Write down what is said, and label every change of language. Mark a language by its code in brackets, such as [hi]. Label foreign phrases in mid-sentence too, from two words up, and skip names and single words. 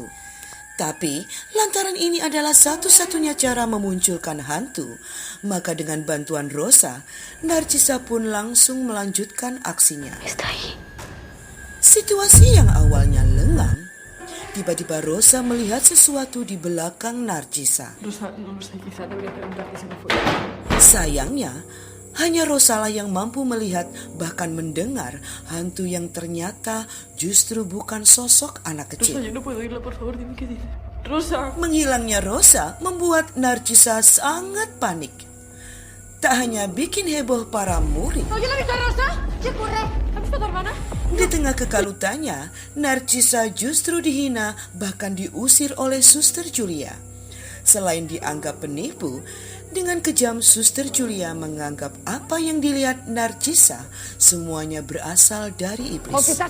[id] Tapi lantaran ini adalah satu-satunya cara memunculkan hantu, maka dengan bantuan Rosa, Narcisa pun langsung melanjutkan aksinya. Situasi yang awalnya lengang, tiba-tiba Rosa melihat sesuatu di belakang Narcisa. [es] Rosa, no lo sé, quizá debería preguntar qué se me fue. [id] Sayangnya, hanya Rosalah yang mampu melihat bahkan mendengar hantu yang ternyata justru bukan sosok anak Rosa, kecil. [es] yo no puedo irla, por favor, dime qué dice. Rosa. [id] Menghilangnya Rosa membuat Narcisa sangat panik. Tak hanya bikin heboh para murid. [es] ¿Oye la vista Rosa? ¿Qué ocurre? ¿Has visto a tu hermana? [id] Di tengah kekalutannya, Narcisa justru dihina bahkan diusir oleh Suster Julia. Selain dianggap penipu, dengan kejam Suster Julia menganggap apa yang dilihat Narcisa semuanya berasal dari iblis.